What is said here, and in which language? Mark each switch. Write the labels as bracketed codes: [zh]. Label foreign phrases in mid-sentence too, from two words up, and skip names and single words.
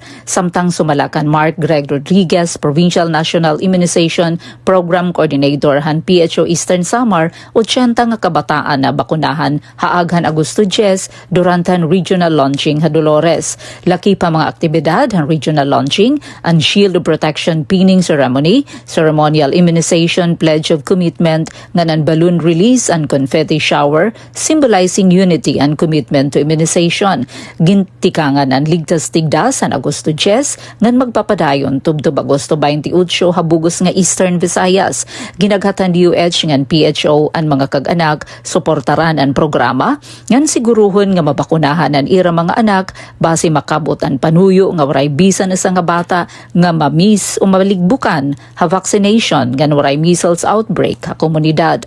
[war] Samtang sumalakan Mark Greg Rodriguez, Provincial National Immunization Program Coordinator han PHO Eastern Samar, 80 nga kabataan na bakunahan haaghan Agosto 10 durante ang regional launching ha Dolores. Laki pa mga aktibidad han regional launching, ang [en] shield protection pinning ceremony, ceremonial immunization pledge of commitment, [war] nganan [en] balloon release and confetti shower symbolizing unity and commitment to immunization. [war] Gintikangan ang ligtas tigdas san Agosto 10 ngan magpapadayon tubtub Agosto 28 habugos nga Eastern Visayas. Ginaghatan DOH ngan PHO ang mga kag-anak suportaran ang programa ngan siguruhon nga mabakunahan ang ira mga anak base makabot ang panuyo nga waray bisan isa nga bata nga mamis o maligbukan ha vaccination ngan waray [en] measles outbreak [war] ha komunidad.